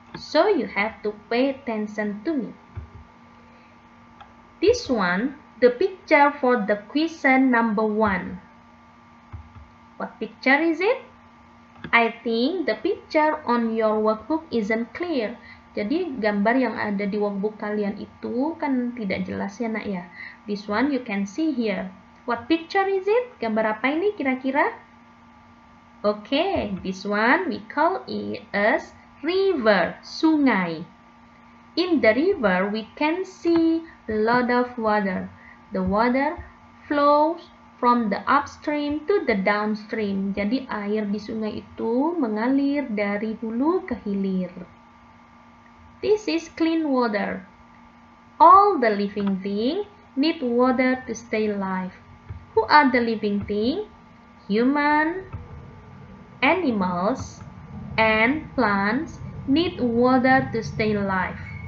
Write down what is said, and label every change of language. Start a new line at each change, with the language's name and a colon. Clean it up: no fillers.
English: So you have to pay attention to me. This one, the picture for the question number 1. What picture is it? I think the picture on your workbook isn't clear.
Indonesian: Jadi gambar yang ada di workbook kalian itu kan tidak jelas ya nak ya.
English: This one you can see here. What picture is it?
Indonesian: Gambar apa ini kira-kira?
English: Okay, this one we call it as river, sungai. In the river we can see a lot of water. The water flows from the upstream to the downstream.
Indonesian: Jadi air di sungai itu mengalir dari hulu ke hilir.
English: This is clean water. All the living things need water to stay alive. Who are the living things? Human, animals, and plants need water to stay alive.